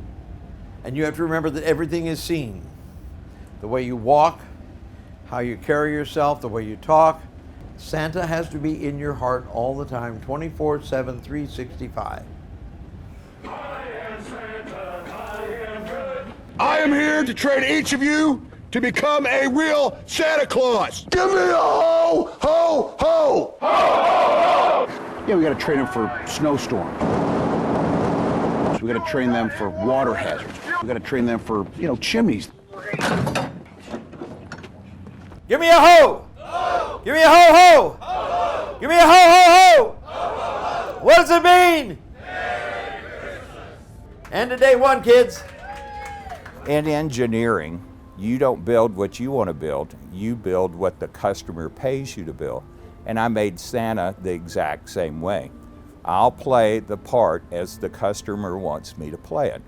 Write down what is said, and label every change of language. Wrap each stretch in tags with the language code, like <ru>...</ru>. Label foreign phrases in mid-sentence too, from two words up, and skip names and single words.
<en>And you have to remember that everything is seen. The way you walk, how you carry yourself, the way you talk. Santa has to be in your heart all the time, 24/7, 365. I am here to train each of you to become a real Santa Claus. Give me a ho, ho, ho! Ho, ho, ho! Yeah, we got to train them for snowstorm. We got to train them for water hazards. We got to train them for, chimneys. Give me a ho! Ho! Give me a ho ho! Ho, ho! Give me a ho ho ho! Ho, ho, ho! What does it mean? Merry Christmas! End of day one, kids. In engineering, you don't build what you want to build, you build what the customer pays you to build. And I made Santa the exact same way. I'll play the part as the customer wants me to play it.</en>